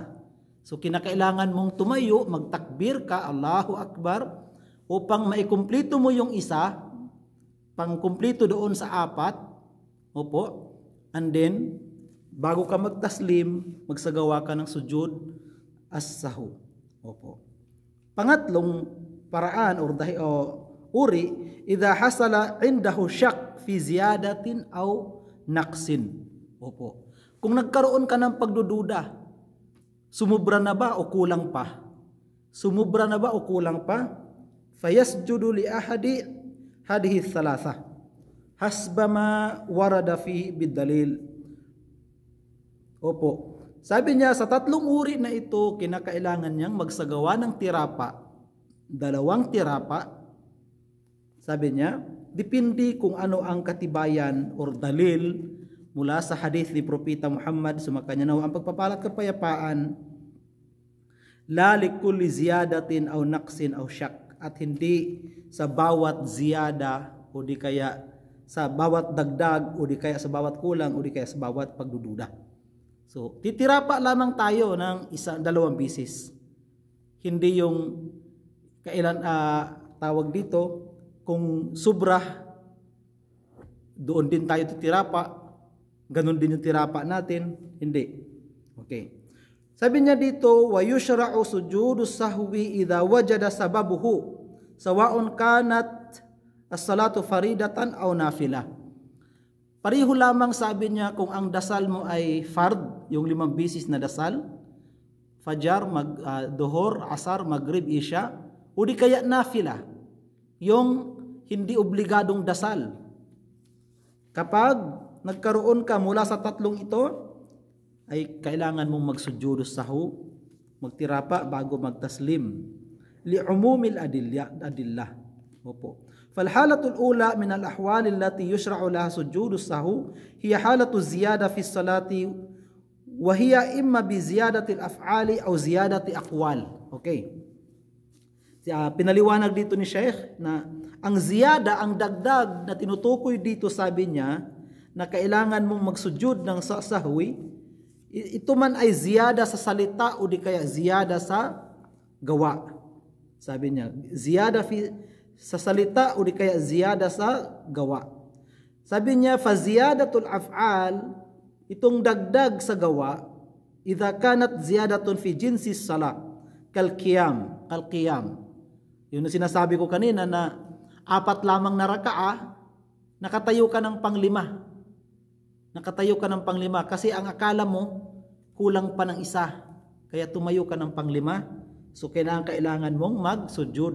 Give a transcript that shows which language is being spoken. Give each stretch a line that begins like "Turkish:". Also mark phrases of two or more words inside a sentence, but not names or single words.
Filipino: So kinakailangan mong tumayo, magtakbir ka,
Arabic: الله أكبر,
Filipino: upang maikumplito mo yung isa, pangkumplito doon sa 4, opo, and then, bago ka magtaslim, magsagawa ka ng
Arabic: سجود السهو.
Filipino: Opo. Pangatlong paraan or uri,
Arabic: إذا حصل عنده شك في زيادة أو نقص.
Filipino: Opo. Kung nagkaroon ka ng pagdududa, sumubra na ba o kulang pa?
Arabic: فيسجد لأحد هذه الثلاثة. حسب ما ورد فيه بدليل.
Filipino: Opo. Sabi niya, sa tatlong uri na ito, kinakailangan niyang magsagawa ng tirapa. 2 tirapa. Sabi niya, depende kung ano ang katibayan or dalil mula sa hadith ni Propeta Muhammad, sumakanya nawa ang pagpapalat kapayapaan,
Arabic: لا لكل زيادة أو نقص أو شك,
Filipino: at hindi sa bawat ziyada o di kaya sa bawat dagdag o di kaya sa bawat kulang o di kaya sa bawat pagdududa. So, titirapa lamang tayo ng 1-2 bisis. Hindi yung kailan tawag dito, kung sobra, doon din tayo titirapa, ganun din yung tirapa natin. Hindi. Okay. Sabi niya dito,
Arabic: ويشرع سجود السهو إذا وجد سببه سواء كانت الصلاة فريضة أو نافلة.
Filipino: Pareho lamang, sabi niya, kung ang dasal mo ay fard, yung 5 bisis na dasal, fajar, duhur, asar, maghrib, isya, o di kaya nafila, yung hindi obligadong dasal. Kapag nagkaroon ka mula sa tatlong ito, ay kailangan mong magsujudu sahwi, magtirapa bago magtaslim.
Arabic: لعموم الأدلة. Opo. فالحالة الأولى من الأحوال التي يشرع لها سجود السهو هي حالة الزيادة في الصلاة, وهي إما بزيادة الأفعال أو زيادة أقوال.
Filipino: Okay. Pinaliwanag dito ni Sheikh na ang ziyada, ang dagdag na tinutukoy dito, sabi niya, na kailangan mong magsujud ng sahwi, ito man ay ziyada sa salita o di kaya ziyada sa gawa. Sabi niya, ziyada sa salita o di kaya ziyada sa gawa. Sabi niya,
Arabic: فزيادة الأفعال,
Filipino: itong dagdag sa gawa,
Arabic: إذا كانت زيادة في جنس الصلاة كالقيام.
Filipino: Yun ang sinasabi ko kanina na 4 lamang na raka'a, nakatayo ka ng pang-5. Nakatayo ka ng pang-5 kasi ang akala mo kulang pa ng isa, kaya tumayo ka ng pang-5. So kailangan mong magsujud.